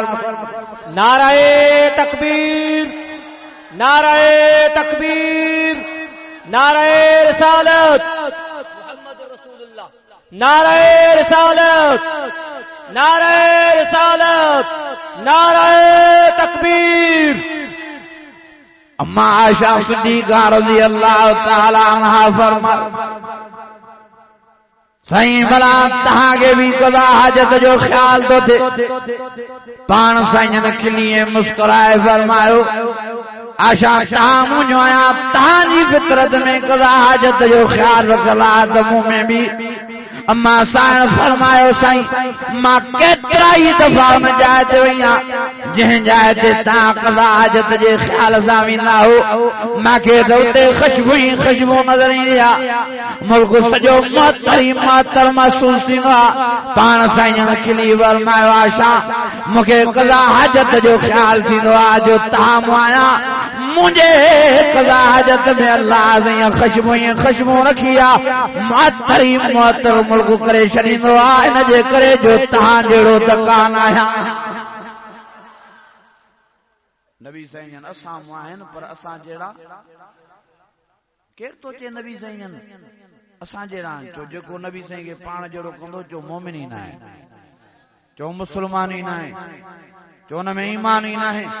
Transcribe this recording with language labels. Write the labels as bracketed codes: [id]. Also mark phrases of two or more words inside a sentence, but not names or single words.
[ur] نعرۂ تکبیر، نعرۂ تکبیر، نعرۂ رسالت محمد رسول اللہ، نعرۂ رسالت، نعرۂ رسالت، نعرۂ تکبیر. [sd] अम्मा आयशा सिद्दीक़ा रज़ी अल्लाह ताला अन्हा फरमाए साईं भला तव्हांखे भी कदा हाजत जो ख्याल तो थे। पाण साईं खिली मुस्कुराए फरमायो आशा तव्हां मुंहिंजो आहियां, तव्हांजी फितरत में कदा हाजत जो ख्याल रखियल आहे त मूं में बि। अम्मा साईं फरमायो साईं मां केतिरा ई दफ़ा उन जाइ ते वई आहियां जंहिं जाइ ते तव्हां कदा हाजत जे ख्याल सां वेंदा हो। मूंखे त उते ख़ुशबू ई ख़ुशबू नज़र ईंदी आहे, मुल्क सॼो मुअत्तर ई मुअत्तर महसूस थींदो आहे। पाण साईं खिली फरमायो आशा मूंखे कदा हाजत जो ख्याल थींदो आहे जो तव्हां मूं आहियां मुझे कदा हाजत में अल्लाह से ख़ुशबू ई ख़ुशबू रखी आहे। मुअत्तर ई मुअत्तर मुल्क करे छॾींदो आहे इन जे करे जो तव्हां जहिड़ो त कान आहियां। नबी साईं असां मूं आहिनि पर असां जहिड़ा केरु थो चए नबी साईं असां जहिड़ा चो जेको नबी साईं खे पाण जहिड़ो कंदो चो मोमिन ई न आहे, चो मुस्लमान ई न आहे, चो हुन में ईमान ई न आहे।